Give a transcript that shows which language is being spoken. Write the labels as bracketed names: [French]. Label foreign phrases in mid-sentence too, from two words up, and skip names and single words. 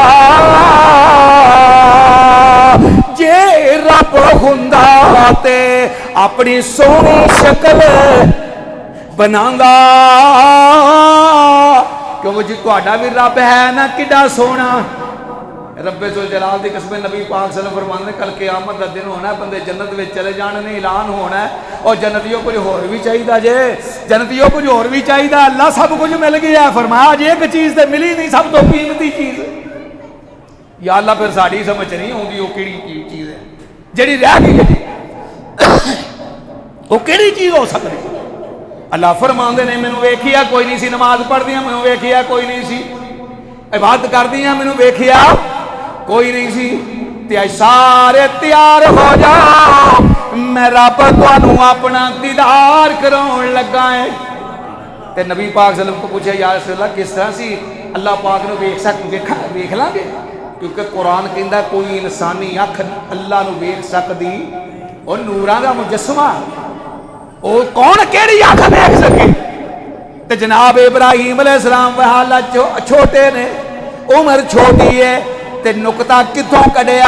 [Punjabi] جے رب ہندا تے اپنی سوہنی شکل بناندا، کیونکہ جی تہاڈا بھی رب ہے نا کڈا سوہنا. [Arabic] رب ذوالجلال [Punjabi] دی قسم، نبی پاک [Arabic] صلى الله عليه وسلم [Punjabi] فرماندے کل قیامت دا دن ہونا، بندے جنت میں چلے جانے نے، اعلان ہونا ہے اور جنتیوں کجھ ہور بھی چاہیدا جے، جنتیوں کجھ ہور بھی چاہیدا جے، اللہ سب کجھ مل گیا. فرمایا جے اک چیز تو ملی نہیں، سب تو قیمتی چیز. [Arabic] يا الله [Punjabi] فیر ساڈی سمجھ نہیں آندی وہ کہڑی چیز ہے جہڑی رہ گئی ہے، وہ کہڑی چیز ہو سکدی. اللہ فرماندے نے مینوں ویکھیا کوئی نہیں سی، نماز پڑھدیاں مینوں ویکھیا کوئی نہیں سی، عبادت کردیاں مینوں ویکھیا کوئی نہیں سی، تے سارے تیار ہو جاؤ، میں رب تہانوں اپنا دیدار کراؤن لگا ہے. تے نبی پاک [Arabic] صلى الله عليه وسلم [Punjabi] کو پچھیا [Arabic] يا رسول الله [Punjabi] کس طرح سی اللہ پاک نوں ویکھ لاں گے، کیونکہ قرآن کہندا کوئی انسانی اکھ اللہ نوں ویکھ سکدی، اور نوراں دا مجسمہ، اور کون کہڑی اکھ دیکھ سکے. تے جناب ابراہیم علیہ السلام حالت چھوٹے نے، عمر چھوٹی ہے، تے نکتہ کتھوں کڈھیا.